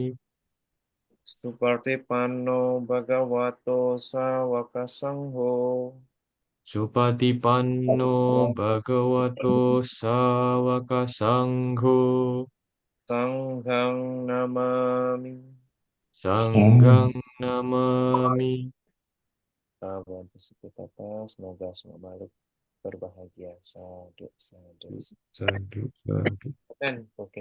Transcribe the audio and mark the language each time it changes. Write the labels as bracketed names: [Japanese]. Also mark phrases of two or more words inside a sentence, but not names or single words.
[Pali] Supartipanno Bhagavato Sawaka Sangho. Supatipanno Bhagavato Sawaka Sangho. Sanghang Namami. Sanggang Namami. [Indonesian] Sahabat tersebut atas, semoga semua makhluk berbahagia. [Pali] Sadu, sadu, Sadu, sadu. [Indonesian] Dan oke.